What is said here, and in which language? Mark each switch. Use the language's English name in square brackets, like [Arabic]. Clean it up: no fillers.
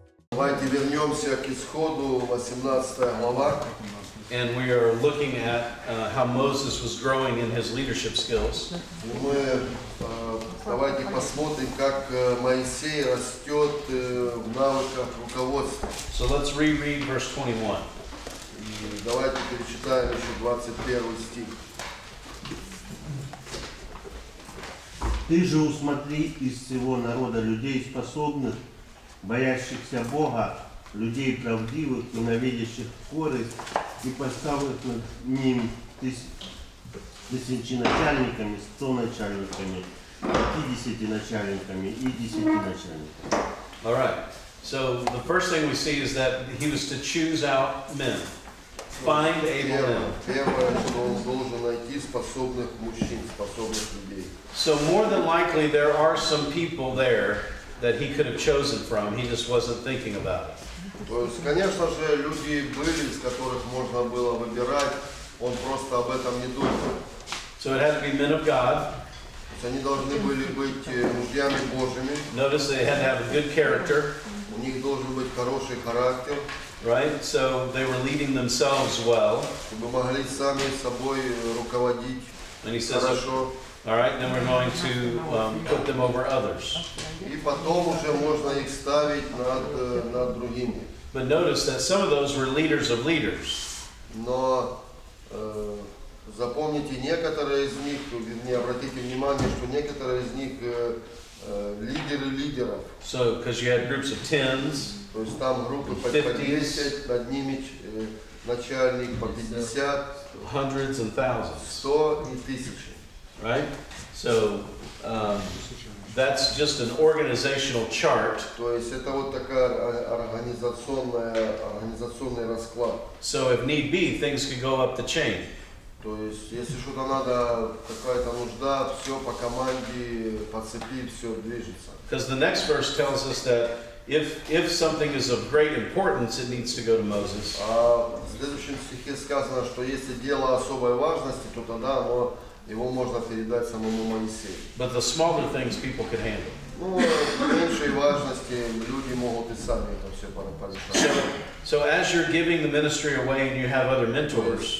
[Russian] Давайте вернемся к исходу, 18 глава. [English] And we are looking at how Moses was growing in his leadership skills. [Russian] Мы давайте посмотрим, как Моисей растет в навыках руководства. [English] So let's reread verse 21. [Russian] И давайте перечитаем еще 21 стих. Ты же усмотри из всего народа людей способных, боящихся Бога, людей правдивых, ненавидящих скорость, и поставив над ним тысяченачальниками, 100 начальниками, 50 начальниками и 10 начальниками. [English] All right. So the first thing we see is that he was to choose out men. Find able men. [Russian] Первое, что он должен найти способных мужчин, способных людей. [English] So more than likely there are some people there that he could have chosen from. He just wasn't thinking about it. [Russian] То есть, конечно же, люди были, из которых можно было выбирать, он просто об этом не думал. [English] So it had to be men of God. [Russian] То есть они должны были быть мужьями Божьими. [English] Notice they had to have a good character, [Russian] У них должен быть хороший характер, [English] right? So they were leading themselves well. [Russian] чтобы могли сами собой руководить [English] And he says, [Russian] хорошо. [English] all right, then we're going to put them over others. [Russian] И потом уже можно их ставить над другими. [English] But notice that some of those were leaders of leaders. [Russian] Но запомните, некоторые из них, вернее, обратите внимание, что некоторые из них лидеры лидеров. [English] So, because you had groups of tens, [Russian] То есть там группы по 10, над ними начальник по 50, [English] hundreds and thousands, [Russian] 100 и 1000. [English] right? So that's just an organizational chart. [Russian] То есть это вот такая организационный расклад. [English] So if need be, things could go up the chain. [Russian] То есть если что-то надо, какая-то нужда, все по команде, по цепи, все движется. [English] Because the next verse tells us that if something is of great importance, it needs to go to Moses. [Russian] А в следующем стихе сказано, что если дело особой важности, то тогда его можно передать самому Моисею. [English] But the smaller things people could handle. [Russian] Ну, меньшей важности люди могут и сами это все порешать. [English] So as you're giving the ministry away and you have other mentors,